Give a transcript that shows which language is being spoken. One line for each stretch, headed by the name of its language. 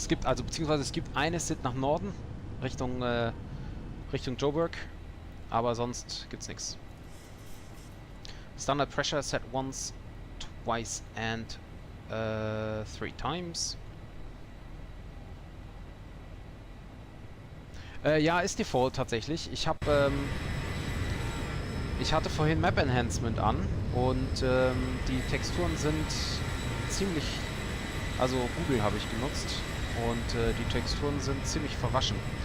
German: Es gibt also, beziehungsweise es gibt eine Sit nach Norden, Richtung Joburg, aber sonst gibt's nichts.
English: Standard pressure set once, twice and 3 times.
German: Ja, ist Default tatsächlich. Ich hatte vorhin Map Enhancement an und die Texturen sind ziemlich, also Google habe ich genutzt und die Texturen sind ziemlich verwaschen.